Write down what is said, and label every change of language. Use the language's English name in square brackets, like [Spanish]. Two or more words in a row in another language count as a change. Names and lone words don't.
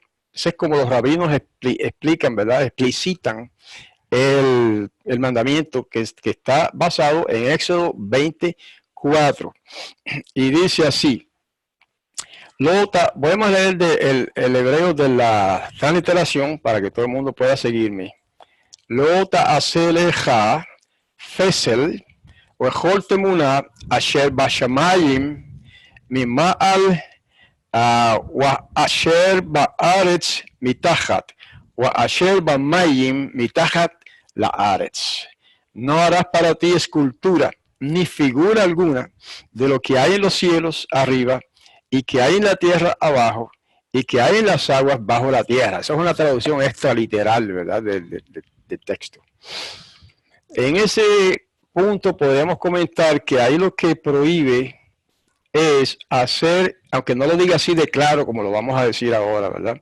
[Spanish] Eso es como los rabinos explican, ¿verdad? Explicitan el mandamiento que está basado en Éxodo 24. Y dice así: podemos leer el hebreo de la transliteración para que todo el mundo pueda seguirme. [Hebrew] לא תעשה לך פסל וכל תמונה אשר בשמיים ממעל ואשר בארץ מתחת ואשר במים מתחת לארץ. [Spanish] No harás para ti escultura ni figura alguna de lo que hay en los cielos arriba y que hay en la tierra abajo y que hay en las aguas bajo la tierra. Esa es una traducción extra literal, ¿verdad? Del texto. En ese punto podemos comentar que ahí lo que prohíbe es hacer, aunque no lo diga así de claro como lo vamos a decir ahora, ¿verdad?